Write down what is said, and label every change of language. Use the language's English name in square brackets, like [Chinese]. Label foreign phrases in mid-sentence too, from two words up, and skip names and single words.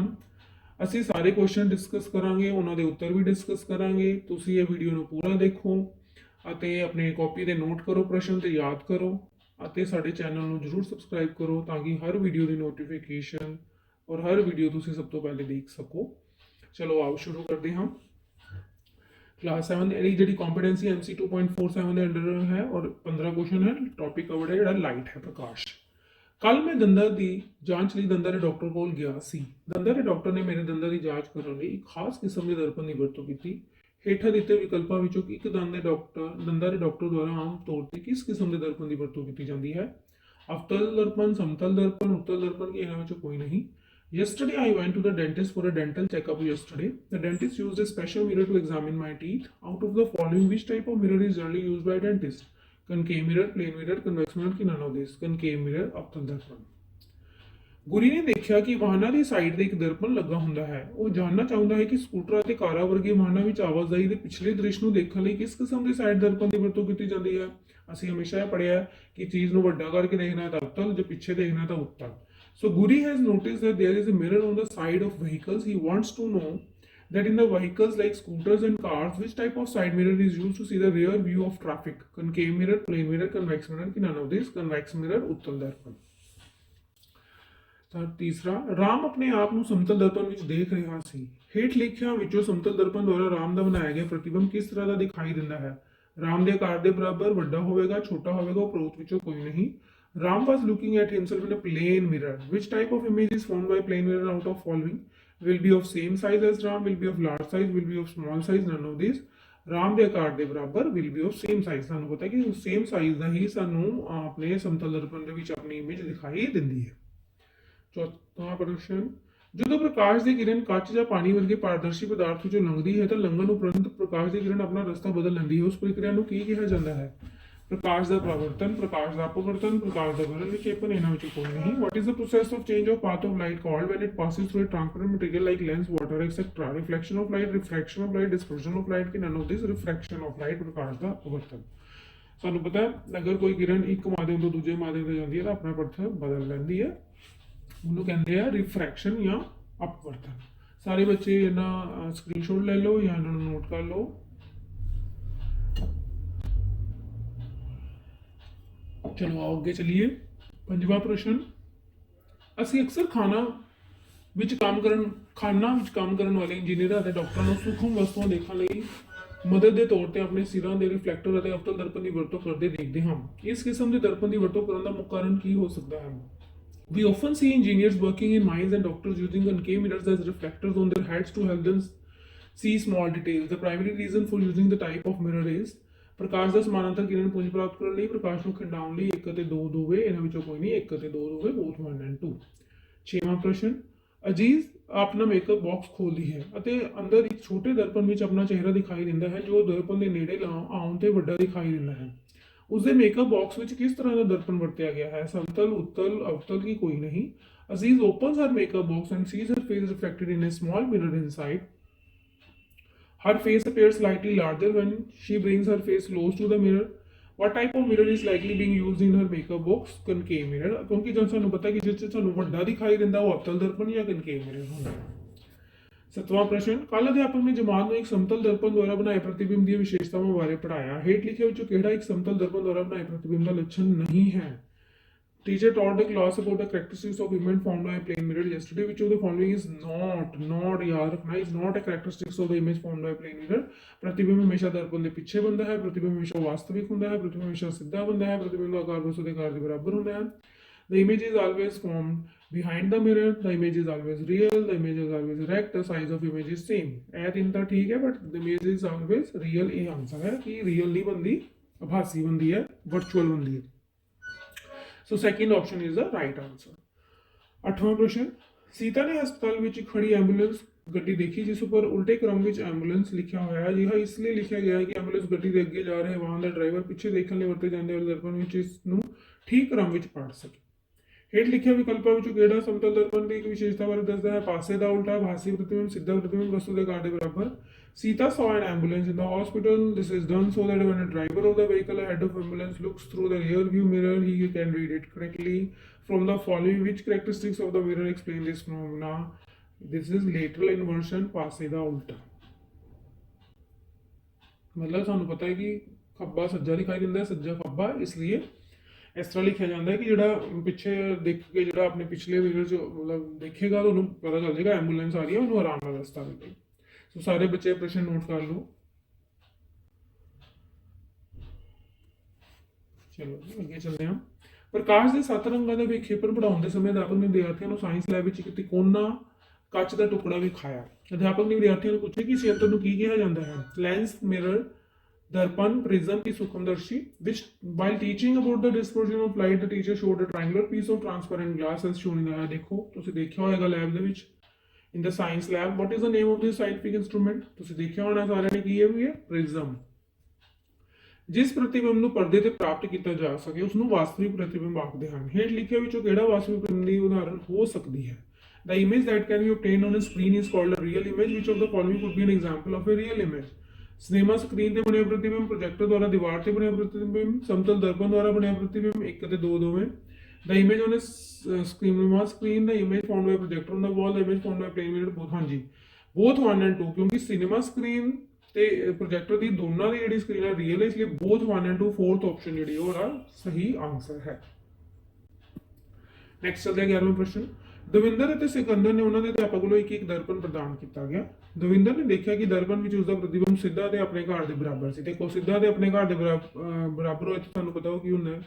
[Punjabi] ਅਸੀਂ ਸਾਰੇ [English] question discuss [Punjabi] ਕਰਾਂਗੇ, ਉਹਨਾਂ ਦੇ ਉੱਤਰ ਵੀ ਡਿਸਕਸ ਕਰਾਂਗੇ। ਤੁਸੀਂ ਇਹ ਵੀਡੀਓ ਨੂੰ ਪੂਰਾ ਦੇਖੋ ਅਤੇ ਆਪਣੇ ਕਾਪੀ ਤੇ ਨੋਟ ਕਰੋ, ਪ੍ਰਸ਼ਨ ਤੇ ਯਾਦ ਕਰੋ ਅਤੇ ਸਾਡੇ ਚੈਨਲ ਨੂੰ ਜਰੂਰ ਸਬਸਕ੍ਰਾਈਬ ਕਰੋ ਤਾਂ ਕਿ ਹਰ ਵੀਡੀਓ ਦੀ ਨੋਟੀਫਿਕੇਸ਼ਨ ਔਰ ਹਰ ਵੀਡੀਓ ਤੁਸੀਂ ਸਭ ਤੋਂ ਪਹਿਲੇ ਦੇਖ ਸਕੋ। ਚਲੋ ਆਓ ਸ਼ੁਰੂ ਕਰਦੇ ਹਾਂ। [Hindi] क्लास 7 जी कॉम्पिटेंसी MC 2.47 के अंडर है और 15 क्वेश्चन है। [English] topic covered [Punjabi] ਹੈ ਜੋ ਲਾਈਟ ਹੈ ਪ੍ਰਕਾਸ਼। ਕੱਲ ਮੈਂ ਦੰਦਾਂ ਕੀ ਜਾਂਚ ਲਿਏ ਦੰਦਾਂ ਕੇ ਡਾਕਟਰ ਕੋ ਗਿਆ ਸੀ। ਦੰਦਾਂ ਕੇ ਡਾਕਟਰ ਨੇ ਮੇਰੇ ਦੰਦਾਂ ਕੀ ਜਾਂਚ ਕਰਨੇ ਲਿਏ ਇੱਕ ਖ਼ਾਸ ਕਿਸਮ ਕੇ ਦਰਪਣ ਕੀ ਵਰਤੋਂ ਕੀ। ਹੇਠਾ ਦਿੱਤੇ ਵਿਕਲਪੋਂ ਵਿੱਚੋਂ ਇੱਕ ਦੰਦਾਂ ਕੇ ਡਾਕਟਰ ਦੁਆਰਾ ਆਮ ਤੌਰ ਪਰ ਕਿਸ ਕਿਸਮ ਕੇ ਦਰਪਣ ਕੀ ਵਰਤੋਂ ਕੀ ਜਾਂਦੀ ਹੈ? ਅਵਤਲ ਦਰਪਣ, ਸਮਤਲ ਦਰਪਣ, ਉੱਤਲ ਦਰਪਣ ਕੀ ਇਨ੍ਹਾਂ ਵਿੱਚੋਂ ਕੋਈ ਨਹੀਂ। [English] Yesterday I went to the dentist for a dental checkup yesterday. The dentist used a special mirror to examine my teeth. Out of the following, which type of mirror is generally used by dentist? Concave mirror, plane mirror, convex mirror, none of this. Concave mirror, [Hindi] अवतल दर्पण। [Punjabi] ਗੁਰੀ ਨੇ ਦੇਖਿਆ ਕਿ ਵਾਹਨਾਂ ਦੀ ਸਾਈਡ ਤੇ ਇੱਕ ਦਰਪਣ ਲੱਗਾ ਹੁੰਦਾ ਹੈ। ਉਹ ਜਾਣਨਾ ਚਾਹੁੰਦਾ ਹੈ ਕਿ ਸਕੂਟਰ ਅਤੇ ਕਾਰਾਂ ਵਰਗੇ ਵਾਹਨਾਂ ਵਿੱਚ ਆਵਾਜਾਈ ਦੇ ਪਿਛਲੇ ਦ੍ਰਿਸ਼ ਨੂੰ ਦੇਖਣ ਲਈ ਕਿਸ ਕਿਸਮ ਦੇ ਸਾਈਡ ਦਰਪਣ ਦੀ ਵਰਤੋਂ ਕੀਤੀ ਜਾਂਦੀ ਹੈ। ਅਸੀਂ ਹਮੇਸ਼ਾ ਇਹ ਪੜ੍ਹਿਆ ਕਿ ਚੀਜ਼ ਨੂੰ ਵੱਡਾ ਕਰਕੇ ਦੇਖਣਾ ਹੈ ਤਾਂ ਅਵਤਲ, ਜੇ ਪਿੱਛੇ ਦੇਖਣਾ ਤਾਂ ਉੱਤਲ। [English] So Guri has noticed that there is a mirror on the side of vehicles. He wants to know that in the vehicles like scooters and cars, which type of side mirror is used to see the rear view of traffic? Concave mirror, plane mirror, convex mirror, ki none of this. Convex mirror, [Hindi] उत्तल दर्पण। तीसरा, राम अपने आप [Punjabi] ਨੂੰ ਸਮਤਲ ਦਰਪਣ ਵਿੱਚ ਦੇਖ ਰਿਹਾ ਸੀ। ਹੇਠ ਲਿਖਿਆਂ ਵਿੱਚੋਂ ਸਮਤਲ ਦਰਪਣ ਦੁਆਰਾ ਰਾਮ ਦਾ ਬਣਾਇਆ ਗਿਆ ਪ੍ਰਤੀਬਿੰਬ ਕਿਸ ਤਰ੍ਹਾਂ ਦਾ ਦਿਖਾਈ ਦਿੰਦਾ ਹੈ? ਰਾਮ ਦੇ ਆਕਾਰ ਦੇ ਬਰਾਬਰ, ਵੱਡਾ ਹੋਵੇਗਾ, ਛੋਟਾ ਹੋਵੇਗਾ, ਉਪਰੋਕਤ ਵਿੱਚੋਂ ਕੋਈ ਨਹੀਂ। [English] Ram was looking at himself in a plane mirror. Which type of image is formed by plane mirror out of following? Will be of same size as Ram, will be of large size, will be of small size, none of these. [Punjabi] Ram ਦੇ ਆਕਾਰ ਦੇ ਬਰਾਬਰ, [English] will be of same size। [Punjabi] ਸਾਨੂੰ ਪਤਾ ਕਿ [English] same size [Punjabi] ਦਾ ਹੀ ਸਾਨੂੰ ਆਪਣੇ ਸਮਤਲ ਦਰਪਣ ਦੇ ਵਿੱਚ ਆਪਣੀ ਇਮੇਜ ਦਿਖਾਈ ਦਿੰਦੀ ਹੈ। ਚੌਥਾ ਪ੍ਰਸ਼ਨ, ਜਦੋਂ ਪ੍ਰਕਾਸ਼ ਦੀ ਕਿਰਨ ਕੱਚ ਜਾਂ ਪਾਣੀ ਵਰਗੇ ਪਾਰਦਰਸ਼ੀ ਪਦਾਰਥ ਵਿੱਚੋਂ ਲੰਘਦੀ ਹੈ ਤਾਂ ਲੰਘਣ ਉਪਰੰਤ ਪ੍ਰਕਾਸ਼ ਦੀ ਕਿਰਨ ਆਪਣਾ ਰਸਤਾ ਬਦਲ ਲੈਂਦੀ ਹੈ। ਉਸ ਪ੍ਰਕਿਰਿਆ ਨੂੰ ਕੀ ਕਿਹਾ ਜਾਂਦਾ ਹੈ? [Hindi] प्रकाश का प्रवर्तन, प्रकाश का अपवर्तन, प्रकाश का वर्ण विक्षेपण, [Punjabi] ਇਨ੍ਹਾਂ ਵਿੱਚੋਂ [Hindi] कोई नहीं। [English] What is the process of change of path of light called when it passes through a transparent material like lens, water, etc.? Reflection of light, refraction of light, dispersion of light, कि none of this। Refraction of light, [Hindi] प्रकाश का अपवर्तन। [Punjabi] ਸਾਨੂੰ ਪਤਾ ਹੈ ਅਗਰ ਕੋਈ ਕਿਰਨ ਇੱਕ ਮਾਧਿਅਮ ਤੋਂ ਦੂਜੇ ਮਾਧਿਅਮ ਤੇ ਜਾਂਦੀ ਹੈ ਤਾਂ ਆਪਣਾ ਪੱਥਰ ਬਦਲ ਲੈਂਦੀ ਹੈ, ਉਹਨੂੰ ਕਹਿੰਦੇ ਆ ਰਿਫਰੈਕਸ਼ਨ ਜਾਂ ਅਪਵਰਤਨ। ਸਾਰੇ ਬੱਚੇ ਇਹਨਾਂ ਸਕਰੀਨਸ਼ਾਟ ਲੈ ਲਓ ਜਾਂ ਇਹਨਾਂ ਨੂੰ ਨੋਟ ਕਰ ਲਓ। [Hindi] चलो आओ अगे चलिए। [Punjabi] ਪੰਜਵਾਂ ਪ੍ਰਸ਼ਨ, ਅਸੀਂ ਅਕਸਰ ਖਾਨਾ ਵਿੱਚ ਕੰਮ ਕਰਨ ਵਾਲੇ ਇੰਜੀਨੀਅਰਾਂ ਅਤੇ ਡਾਕਟਰਾਂ ਨੂੰ ਸੂਖਮ ਵਸਤੂਆਂ ਦੇਖਣ ਲਈ ਮਦਦ ਦੇ ਤੌਰ ਤੇ ਆਪਣੇ ਸਿਰਾਂ ਦੇ ਰਿਫਲੈਕਟਰ ਅਤੇ ਅਵਤਲ ਦਰਪਣ ਦੀ ਵਰਤੋਂ ਕਰਦੇ ਦੇਖਦੇ ਹਾਂ। ਇਸ ਕਿਸਮ ਦੇ ਦਰਪਣ ਦੀ ਵਰਤੋਂ ਕਰਨ ਦਾ ਮੁੱਖ ਕਾਰਨ ਕੀ ਹੋ ਸਕਦਾ ਹੈ? [English] We often see engineers working in mines and doctors using concave mirrors as reflectors on their heads to help them see small details. The primary reason for using the type of mirror is [Punjabi] ਪ੍ਰਕਾਸ਼ ਦਾ ਸਮਾਨਾਂਤਰ ਕਿਰਨ ਪੁੰਜ ਪ੍ਰਾਪਤ ਕਰਨ ਲਈ, ਪ੍ਰਕਾਸ਼ ਨੂੰ ਖਿੰਡਾਉਣ ਲਈ 1 ਅਤੇ 2 ਦੋਵੇਂ, ਇਹਨਾਂ ਵਿੱਚੋਂ ਕੋਈ ਨਹੀਂ, 1 ਅਤੇ 2 ਦੋਵੇਂ, [English] both 1 and 2। [Punjabi] ਛੇਵਾਂ ਪ੍ਰਸ਼ਨ, ਅਜੀਜ਼ ਆਪਣਾ [English] makeup box [Punjabi] ਖੋਲਦੀ ਹੈ ਅਤੇ ਅੰਦਰ ਇੱਕ ਛੋਟੇ ਦਰਪਣ ਵਿੱਚ ਆਪਣਾ ਚਿਹਰਾ ਦਿਖਾਈ ਦਿੰਦਾ ਹੈ ਜੋ ਦਰਪਣ ਦੇ ਨੇੜੇ ਆਉਣ ਤੇ ਵੱਡਾ ਦਿਖਾਈ ਦਿੰਦਾ ਹੈ। ਉਸਦੇ [English] makeup box [Punjabi] ਵਿੱਚ ਕਿਸ ਤਰ੍ਹਾਂ ਦਾ ਦਰਪਣ ਵਰਤਿਆ ਗਿਆ ਹੈ? ਸਮਤਲ, ਉੱਤਲ, ਅਵਤਲ ਕੀ ਕੋਈ ਨਹੀਂ। [English] ਅਜੀਜ਼ opens her makeup box and sees her face reflected in a small mirror inside. Her face appears slightly larger when she brings her face close to the mirror. What type of mirror is likely being used in her makeup box? Concave mirror। [Hindi] क्योंकि जब [Punjabi] ਸਾਨੂੰ ਪਤਾ ਕਿ ਜਿਸ 'ਚ ਸਾਨੂੰ ਵੱਡਾ ਦਿਖਾਈ ਦਿੰਦਾ ਉਹ ਅਵਤਲ ਦਰਪਣ ਜਾਂ [English] concave mirror [Punjabi] ਹੁੰਦਾ ਹੈ। ਸੱਤਵਾਂ ਪ੍ਰਸ਼ਨ, ਕੱਲ ਅਧਿਆਪਕ ਨੇ ਜਮਾਤ ਨੂੰ ਇੱਕ ਸਮਤਲ ਦਰਪਣ ਦੁਆਰਾ ਬਣਾਏ ਪ੍ਰਤੀਬਿੰਬ ਦੀਆਂ ਵਿਸ਼ੇਸ਼ਤਾਵਾਂ ਬਾਰੇ ਪੜ੍ਹਾਇਆ। ਹੇਠ ਲਿਖੇ ਵਿੱਚੋਂ ਕਿਹੜਾ ਇੱਕ ਸਮਤਲ ਦਰਪਣ ਦੁਆਰਾ ਬਣਾਏ ਪ੍ਰਤੀਬਿੰਬ ਦਾ ਲੱਛਣ ਨਹੀਂ ਹੈ? [English] Teacher taught the class about the characteristics of image formed by a plane mirror yesterday. Which of the following is not [Hindi] याद रखना, [English] is not a characteristics of the image formed by a plane mirror। [Hindi] प्रतिबिंब हमेशा दर्पण के पीछे बनता है, प्रतिबिंब हमेशा वास्तविक होता है, प्रतिबिंब हमेशा सीधा बनता है, प्रतिबिंब का आकार वस्तु के आकार के बराबर होता है। [English] The image is always formed behind the mirror, the image is always real, the image is always erect, the size of image is same। [Punjabi] ਇਹ ਤਿੰਨ ਤਾਂ ਠੀਕ ਹੈ [English] but the image is always real। [Punjabi] ਇਹ ਆਨਸਰ ਹੈ ਕਿ real [Hindi] नहीं बनती, आभासी बनती है, virtual बनती है। [English] So second option is the right answer. [Hindi] 8वां प्रश्न, सीता ने हस्पताल [Punjabi] ਵਿੱਚ ਖੜੀ ਐਂਬੂਲੈਂਸ ਗੱਡੀ ਦੇਖੀ ਜਿਸ ਉੱਪਰ ਉਲਟੇ ਕ੍ਰਮ ਵਿੱਚ ਐਂਬੂਲੈਂਸ ਲਿਖਿਆ ਹੋਇਆ ਹੈ। ਇਹ ਇਸ ਲਈ ਲਿਖਿਆ ਗਿਆ ਹੈ ਕਿ ਐਂਬੂਲੈਂਸ ਗੱਡੀ ਦੇ ਅੱਗੇ ਜਾ ਰਹੇ ਵਾਹਨ ਦਾ ਡਰਾਈਵਰ ਪਿੱਛੇ ਦੇਖਣ ਲਈ ਵਰਤੇ ਜਾਂਦੇ ਵਾਲੇ ਦਰਪਣ ਵਿੱਚ ਇਸ ਨੂੰ ਠੀਕ ਕ੍ਰਮ ਵਿੱਚ ਪੜ੍ਹ ਸਕੇ। ਹੇਠ ਲਿਖਿਆ ਵਿਕਲਪਾਂ ਵਿੱਚੋਂ ਕਿਹੜਾ ਸਮਤਲ ਦਰਪਣ ਦੀ ਇੱਕ ਵਿਸ਼ੇਸ਼ਤਾ ਬਾਰੇ ਦੱਸਦਾ ਹੈ? ਪਾਸੇ ਦਾ ਉਲਟਾ, ਭਾਸੀ ਪ੍ਰਤੀਬਿੰਬ, ਸਿੱਧਾ ਪ੍ਰਤੀਬਿੰਬ, ਵਸਤੂ ਦੇ ਆਕਾਰ ਦੇ ਬਰਾਬਰ। [English] Sita saw an ambulance in the hospital. This is done so that when a driver of the vehicle ahead of ambulance looks through the rear view mirror, he can read it correctly. From the following, which characteristics of the mirror explain this phenomena? This is lateral inversion, [Punjabi] ਪਾਸੇ ਦਾ ਉਲਟਾ। ਮਤਲਬ ਸਾਨੂੰ ਪਤਾ ਹੈ ਕਿ ਖੱਬਾ ਸੱਜਾ ਦਿਖਾਈ ਦਿੰਦਾ ਹੈ, ਸੱਜਾ ਖੱਬਾ, ਇਸਲਿਏ ਇਸ ਤਰ੍ਹਾਂ ਲਿਖਾ ਜਾਤਾ ਹੈ ਕਿ ਜਿਹੜਾ ਪਿੱਛੇ ਦੇਖ ਕੇ ਜਿਹੜਾ ਅਪਨੇ ਪਿਛਲੇ ਮਿਰਰ 'ਚ ਮਤਲਬ ਦੇਖੇਗਾ ਤੋ ਉਨ੍ਹੇਂ ਪਤਾ ਚਲ ਜਾਏਗਾ ਐਂਬੂਲੈਂਸ ਆ ਰਹੀ ਹੈ, ਉਨ੍ਹੇਂ ਆਰਾਮ ਨਾਲ ਰਸਤਾ ਮਿਲੇ। [Hindi] सो सारे बच्चे प्रश्न नोट कर लो। चलो अगे चलते हैं। प्रकाश के 7 रंगों का विक्षेपण पढ़ाने समय अध्यापक ने विद्यार्थियों को [English] science lab [Hindi] में एक तिकोना [Punjabi] ਕੱਚ ਦਾ ਟੁਕੜਾ ਵਿਖਾਇਆ। ਅਧਿਆਪਕ ਨੇ ਵਿਦਿਆਰਥੀਆਂ ਨੂੰ ਪੁੱਛਿਆ ਕਿ ਇਸ ਯੰਤਰ ਨੂੰ ਕੀ ਕਿਹਾ ਜਾਂਦਾ ਹੈ? ਲੈਂਸ, ਮਿਰਰ, ਦਰਪਣ, ਪ੍ਰਿਜ਼ਮ ਕੀ ਸੂਕਸ਼ਮਦਰਸ਼ੀ। [English] which while teaching about the dispersion of light the teacher showed a triangular piece of transparent glass as shown in the [Punjabi] ਦੇਖੋ ਤੁਸੀਂ ਦੇਖਿਆ ਹੋਏਗਾ ਲੈਬ ਦੇ ਵਿੱਚ [English] in the science lab। what is the name of this scientific instrument? [Punjabi] ਤੁਸੀਂ ਦੇਖਿਆ ਹੋਣਾ ਸਾਰਿਆਂ ਨੇ ਕੀ ਹੈ ਵੀ ਇਹ ਪ੍ਰਿਜ਼ਮ। ਜਿਸ ਪ੍ਰਤੀਬਿੰਬ ਨੂੰ ਪਰਦੇ ਤੇ ਪ੍ਰਾਪਤ ਕੀਤਾ ਜਾ ਸਕੇ ਉਸ ਨੂੰ ਵਾਸਤਵਿਕ ਪ੍ਰਤੀਬਿੰਬ ਆਖਦੇ ਹਨ। ਹੇਠ ਲਿਖਿਆ ਵਿੱਚੋਂ ਕਿਹੜਾ ਵਾਸਤਵਿਕ ਪ੍ਰਤੀਬਿੰਬ ਦੀ ਉਦਾਹਰਣ ਹੋ ਸਕਦੀ ਹੈ? [English] The image that can be obtained on a screen is called a real image. Which of the following could be an example of a real image? cinema screen [Punjabi] ਤੇ ਬਣਿਆ ਪ੍ਰਤੀਬਿੰਬ, ਪ੍ਰੋਜੈਕਟਰ ਦੁਆਰਾ ਦੀਵਾਰ ਤੇ ਬਣਿਆ ਪ੍ਰਤੀਬਿੰਬ, ਸਮਤਲ ਦਰਪਣ ਦੁਆਰਾ ਬਣਿਆ ਪ੍ਰਤੀਬਿੰਬ, 1 ਅਤੇ 2 ਦੋਵੇਂ। [English] The image on a cinema screen, the image found by a projector on the wall, the image found by a plane mirror, both। [Punjabi] ਹਾਂਜੀ [English] both 1 and 2 [Punjabi] ਕਿਉਂਕਿ [English] cinema screen [Punjabi] ਤੇ ਪ੍ਰੋਜੈਕਟਰ ਦੀ ਦੋਨਾਂ ਦੀ ਜਿਹੜੀ ਸਕਰੀਨ ਹੈ ਰੀਅਲ ਹੈ, ਇਸ ਲਈ [English] both 1 and 2 fourth option [Punjabi] ਜਿਹੜੀ ਉਹਦਾ ਸਹੀ ਆਨਸਰ ਹੈ। ਨੈਕਸਟ ਚਲਦੇ 11ਵਾਂ ਪ੍ਰਸ਼ਨ। ਦਵਿੰਦਰ ਅਤੇ ਸਿਕੰਦਰ ਨੇ ਉਹਨਾਂ ਦੇ ਅਧਿਆਪਕ ਵੱਲੋਂ ਇੱਕ ਦਰਪਣ ਪ੍ਰਦਾਨ ਕੀਤਾ ਗਿਆ। ਦਵਿੰਦਰ ਨੇ ਦੇਖਿਆ ਕਿ ਦਰਪਣ ਵਿੱਚ ਉਸਦਾ ਪ੍ਰਤੀਬਿੰਬ ਸਿੱਧਾ ਤੇ ਆਪਣੇ ਘਰ ਦੇ ਬਰਾਬਰ ਸੀ। ਦੇਖੋ ਸਿੱਧਾ ਤੇ ਆਪਣੇ ਘਰ ਦੇ ਬਰਾਬਰ ਹੋਏ ਤਾਂ ਤੁਹਾਨੂੰ ਪਤਾ ਹੋ ਕੀ ਹੁੰਦਾ ਹੈ?